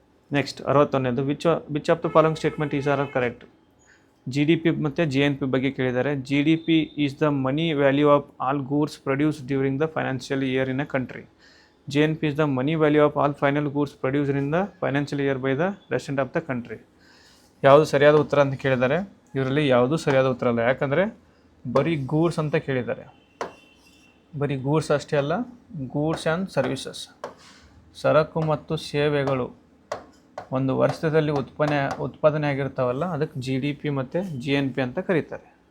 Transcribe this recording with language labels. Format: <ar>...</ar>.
<en>Next 61ನೇದು, which of the following statement is are correct.</en> <kn>GDP ಮತ್ತು GNP ಬಗ್ಗೆ ಕೇಳಿದ್ದಾರೆ.</kn> <en>GDP is the money value of all goods produced during the financial year in a country. GNP is the money value of all final goods produced in the financial year by the resident of the country.</en> <kn>ಯಾವುದು ಸರಿಯಾದ ಉತ್ತರ ಅಂತ ಕೇಳಿದ್ದಾರೆ. ಇದರಲ್ಲಿ ಯಾವುದು ಸರಿಯಾದ ಉತ್ತರ ಅಲ್ಲ, ಯಾಕಂದರೆ ಬರೀ ಗೂಡ್ಸ್ ಅಂತ ಕೇಳಿದ್ದಾರೆ. ಬರೀ ಗೂಡ್ಸ್ ಅಷ್ಟೇ ಅಲ್ಲ, ಗೂಡ್ಸ್ ಆ್ಯಂಡ್ ಸರ್ವಿಸಸ್, ಸರಕು ಮತ್ತು ಸೇವೆಗಳು ಒಂದು ವರ್ಷದಲ್ಲಿ ಉತ್ಪಾದನೆ ಆಗಿರ್ತಾವಲ್ಲ ಅದಕ್ಕೆ GDP ಮತ್ತು GNP ಅಂತ ಕರೀತಾರೆ.</kn>